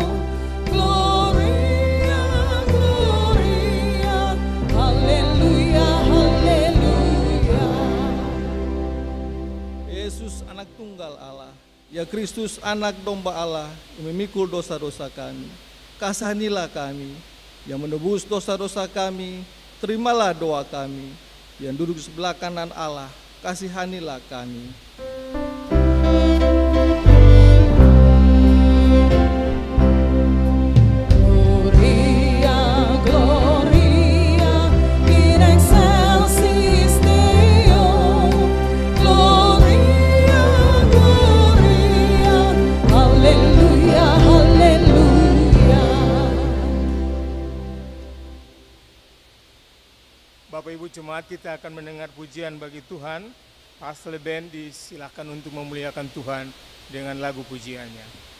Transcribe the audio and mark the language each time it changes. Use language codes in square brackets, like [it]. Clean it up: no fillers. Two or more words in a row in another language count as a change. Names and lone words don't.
[la] Gloria, gloria, [id] haleluya, haleluya. Yesus anak tunggal Allah, ya Kristus anak domba Allah yang memikul dosa-dosa kami. Kasihanilah kami, yang menebus dosa-dosa kami. Terimalah doa kami, yang duduk di sebelah kanan Allah. Kasihanilah kami. [la] Gloria, gloria, in excelsis Deo. Gloria, gloria, [id] haleluya, haleluya. Bapak Ibu Jemaat, kita akan mendengar pujian bagi Tuhan. Pastor Band disilakan untuk memuliakan Tuhan dengan lagu pujiannya.